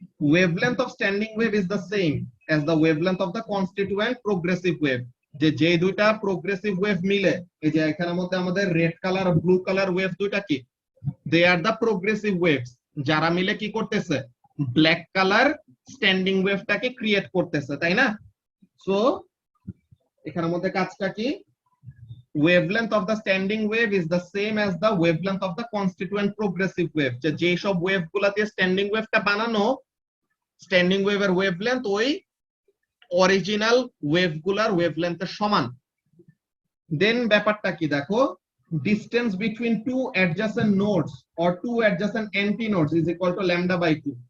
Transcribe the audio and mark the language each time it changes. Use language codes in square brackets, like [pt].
[en] Wavelength of standing wave is the same as the wavelength of the constituent progressive wave. [bn] যে দুইটা progressive wave মিলে, এই যে এখানের মধ্যে আমাদের red colour blue colour wave দুইটা কি, [en] they are the progressive waves, [bn] যারা মিলে কি করতেছে, ব্ল্যাক কালার স্ট্যান্ডিং ওয়েভটাকে ক্রিয়েট করতেছে, তাই না? সো এখানের মধ্যে কাজটা কি, [en] wavelength of the standing wave is the same as the wavelength of the constituent progressive wave। [bn] যে সব ওয়েভ গুলাতে স্ট্যান্ডিং ওয়েভটা বানানো, স্ট্যান্ডিং ওয়েভের ওয়েভলেন্থ ওই অরিজিনাল ওয়েভ গুলার ওয়েভলেন্থের সমান। [en] then [bn] ব্যাপারটা কি দেখো, [en] Distance between two adjacent nodes or two adjacent antinodes is equal to λ/2।